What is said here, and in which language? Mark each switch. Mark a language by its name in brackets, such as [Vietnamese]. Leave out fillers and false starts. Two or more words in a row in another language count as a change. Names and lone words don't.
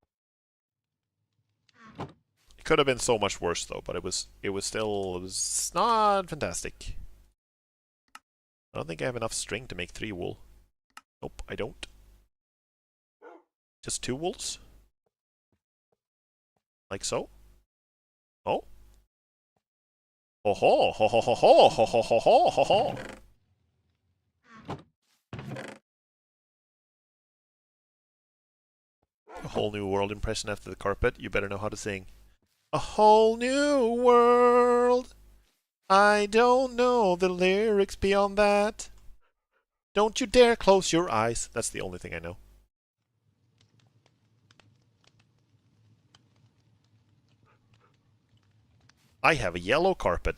[English] It could have been so much worse though, but it was not fantastic. I don't think I have enough string to make 3 wool. Nope, I don't. Just 2 wools? Like so? Oh? Ho ho ho ho ho ho ho ho ho ho ho ho. A whole new world impression after the carpet. You better know how to sing. A whole new world. I don't know the lyrics beyond that. Don't you dare close your eyes. That's the only thing I know. I have a yellow carpet.